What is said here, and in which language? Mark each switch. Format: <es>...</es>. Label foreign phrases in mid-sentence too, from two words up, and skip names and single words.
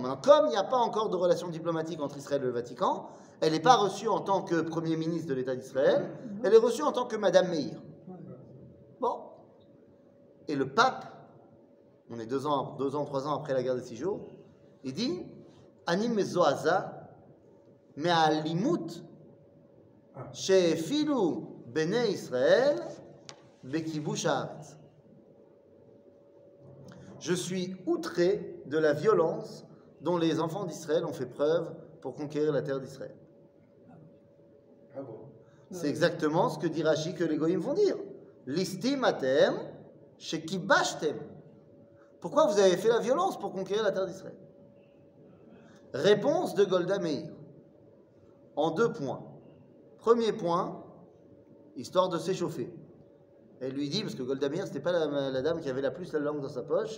<fr>Maintenant, comme il n'y a pas encore de relations diplomatiques entre Israël et le Vatican, elle n'est pas reçue en tant que Premier ministre de l'État d'Israël, elle est reçue en tant que Madame Meir. Bon. Et le pape, on est 2 ans, 3 ans après la guerre des 6 jours, il dit</fr> <he>אני מזועזע מאלימות שאפילו בני ישראל בכיבוש הארץ.</he> <fr>Je suis outré de la violence dont les enfants d'Israël ont fait preuve pour conquérir la terre d'Israël. Ah bon? C'est exactement ce que dit Rashi que les goïms vont dire.</fr> <he>ליסטים אתם שכיבשתם.</he> <fr>Pourquoi vous avez fait la violence pour conquérir la terre d'Israël? Réponse de Golda Meir. En 2 points. Premier point, histoire de s'échauffer. Elle lui dit, parce que Golda Meir, c'était pas la dame qui avait la plus la langue dans sa poche.</fr>